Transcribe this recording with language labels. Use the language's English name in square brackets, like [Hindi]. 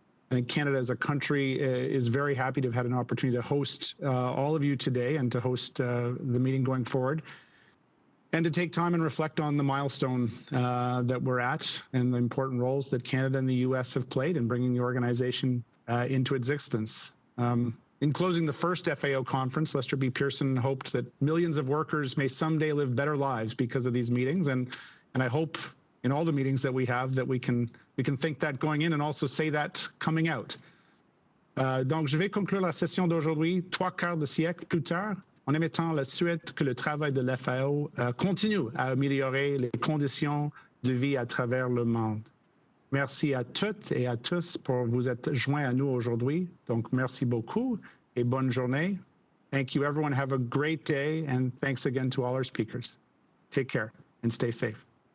[English] I think Canada as a country is very happy to have had an opportunity to host all of you today and to host the meeting going forward, and to take time and reflect on the milestone that we're at and the important roles that Canada and the US have played in bringing the organization into existence. In closing the first FAO conference, Lester B. Pearson hoped that millions of workers may someday live better lives because of these meetings, and I hope in all the meetings that we have that we can think that going in and also say that coming out. [French] Donc, je vais conclure la session d'aujourd'hui 3/4 de siècle plus tard, en émettant le souhait que le travail de l'FAO continue à améliorer les conditions de vie à travers le monde. Merci à toutes et à tous pour vous être joints à nous aujourd'hui. Donc, merci beaucoup et bonne journée. [English] Thank you, everyone. Have a great day, and thanks again to all our speakers. Take care and stay safe.